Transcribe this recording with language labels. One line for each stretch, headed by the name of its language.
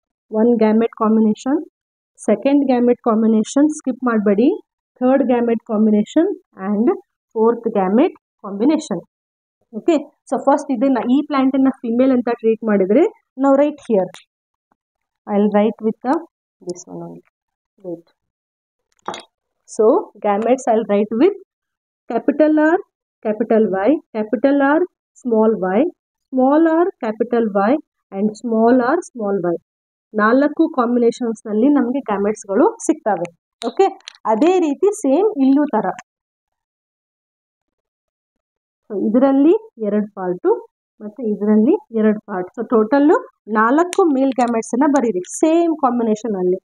English: One gamete combination, second gamete combination skip ಮಾಡಬೇಡಿ, third gamete combination and fourth gamete combination.
Kannada: Okay, so first ಇದನ್ನ ಈ plant ಅನ್ನ female ಅಂತ treat ಮಾಡಿದ್ರೆ ನಾವು right here I will write with this one only.
English: Wait. So gametes I will write with capital R capital Y, capital R small y, small r capital Y and small r small y.
Kannada: 4 combinations ನಲ್ಲಿ ನಮಗೆ gametes ಗಳು ಸಿಗ್ತವೆ. Okay, ಅದೇ ರೀತಿ same ಇಲ್ಲೂ ತರ. ಇದರಲ್ಲಿ 2 part ಮತ್ತೆ ಇದರಲ್ಲಿ 2 ಪಾರ್ಟ್. ಸೊ ಟೋಟಲ್ 4 ಮೇಲ್ ಗ್ಯಾಮೆಟ್ಸ್ ಅನ್ನ ಬರೀರಿ ಸೇಮ್ ಕಾಂಬಿನೇಷನ್ ಅಲ್ಲಿ.